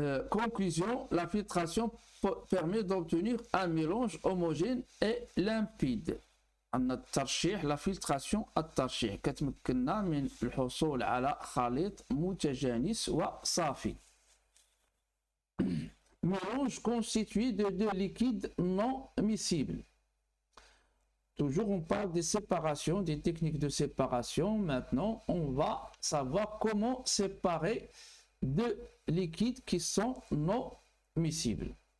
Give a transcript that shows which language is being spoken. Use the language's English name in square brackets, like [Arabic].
[French] Conclusion, la filtration permet d'obtenir un mélange homogène et limpide. [Arabic] عندنا الترشيح la filtration الترشيح كتمكننا من الحصول على خليط متجانس وصافي. [French] Mélange constitué de deux liquides non miscibles. Toujours on parle des séparations, des techniques de séparation. Maintenant, on va savoir comment séparer deux liquides qui sont non miscibles.